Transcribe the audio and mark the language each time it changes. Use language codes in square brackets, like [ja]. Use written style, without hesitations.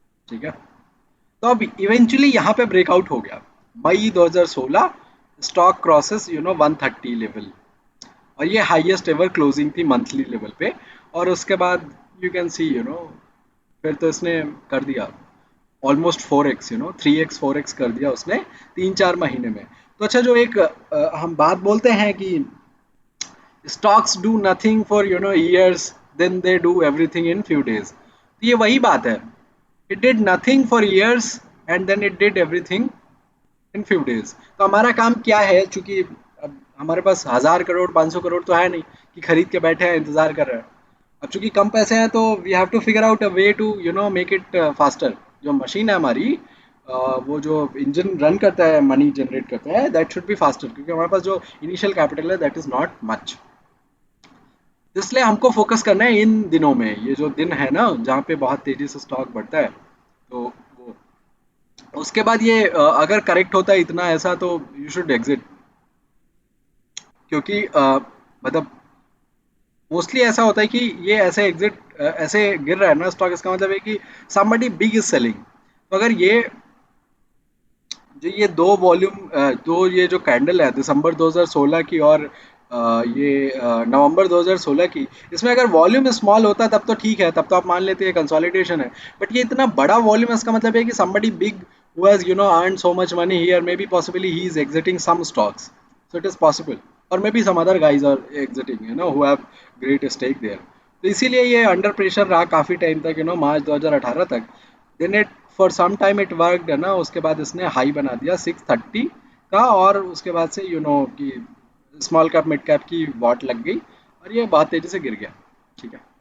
[hi] ठीक है, तो अब इवेंचुअली यहाँ पे ब्रेकआउट हो गया मई 2016, स्टॉक क्रॉसेस 130 लेवल, और ये हाईएस्ट एवर क्लोजिंग थी मंथली लेवल पे। और उसके बाद यू कैन सी फिर तो इसने कर दिया ऑलमोस्ट 4x, 3x 4x कर दिया उसने 3 4 महीने में। तो अच्छा, जो एक हम बात बोलते हैं कि [en] stocks do nothing for years, then they do everything in few days, [hi] तो ये वही बात है, [en] it did nothing for years and then it did everything in few days। [hi] तो हमारा काम क्या है, चूंकि अब हमारे पास 1000 करोड़ 500 करोड़ तो है नहीं कि खरीद के बैठे हैं इंतजार कर रहे हैं। अब चूंकि कम पैसे हैं तो [en] We have to figure out a way to make it faster. [hi] जो मशीन है हमारी, वो जो इंजन रन करता है, मनी जनरेट करता है, [en] that should be faster, [hi] क्योंकि हमारे पास जो इनिशियल कैपिटल है [en] That is not much. [hi] इसलिए हमको फोकस करना है इन दिनों में, ये जो दिन है ना जहाँ पे बहुत तेजी से स्टॉक बढ़ता है, तो वो उसके बाद ये अगर करेक्ट होता है इतना ऐसा, तो यू शुड एग्जिट, क्योंकि मतलब मोस्टली ऐसा होता है कि ये ऐसे एग्जिट, ऐसे गिर रहा है ना स्टॉक, इसका मतलब है कि somebody बिग इज सेलिंग। तो अगर ये जो ये दो वॉल्यूम, दो ये जो कैंडल है दिसंबर 2016 की और ये नवंबर 2016 की, इसमें अगर वॉल्यूम स्मॉल होता तब तो ठीक है, तब तो आप मान लेते हैं कंसोलिडेशन है। बट ये इतना बड़ा वॉल्यूम है, इसका मतलब है कि [en] somebody big who has earned so much money here, maybe possibly he is exiting some stocks, so it is possible। और may be some other guys are exiting who have great stake there. [hi] तो इसीलिए ये under pressure रहा काफी time तक, मार्च 2018 तक। [en] then it for some time it worked [hi] है ना, उसके बाद इसने हाई बना दिया 630 का, और उसके बाद से कि स्मॉल कैप मिड कैप की वॉट लग गई और ये बहुत तेजी से गिर गया। ठीक है।